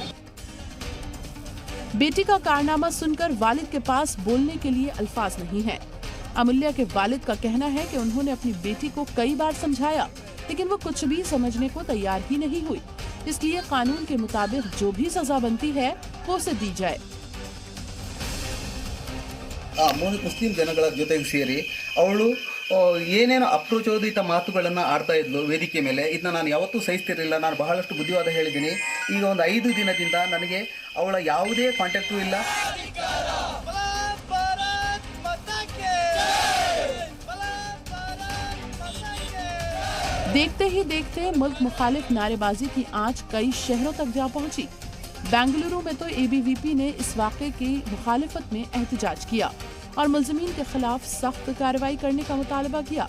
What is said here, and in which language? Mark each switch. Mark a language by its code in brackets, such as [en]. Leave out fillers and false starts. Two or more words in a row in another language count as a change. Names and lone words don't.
[ur] بیٹی کا کارنامہ سن کر والد کے پاس بولنے کے لیے الفاظ نہیں ہے. امولیہ کے والد کا کہنا ہے کہ انہوں نے اپنی بیٹی کو کئی بار سمجھایا، لیکن وہ کچھ بھی سمجھنے کو تیار ہی نہیں ہوئی. اس لیے قانون کے مطابق جو بھی سزا بنتی ہے وہ اسے دی جائے. [kn] ಮುಸ್ಲಿಂ ಜನಗಳ ಜೊತೆಗೆ ಸೇರಿ ಅವಳು ಏನೇನು ಅಪ್ರಚೋದಿತ ಮಾತುಗಳನ್ನು ಆಡ್ತಾ ಇದ್ಲು ವೇದಿಕೆ ಮೇಲೆ, ಇದನ್ನ ನಾನು ಯಾವತ್ತೂ ಸಹಿಸ್ತಿರಲಿಲ್ಲ. ನಾನು ಬಹಳಷ್ಟು ಬುದ್ಧಿವಾದ ಹೇಳಿದ್ದೀನಿ. ಈಗ ಒಂದು 5 ದಿನದಿಂದ ನನಗೆ ಅವಳ ಯಾವುದೇ ಕಾಂಟ್ಯಾಕ್ಟು ಇಲ್ಲ. [ur] دیکھتے ہی دیکھتے ملک مخالف نعرے بازی کی آنچ کئی شہروں تک جا پہنچی. بنگلورو میں تو اے بی وی پی نے اس واقعے کی مخالفت میں احتجاج کیا اور ملزمین کے خلاف سخت کارروائی کرنے کا مطالبہ کیا.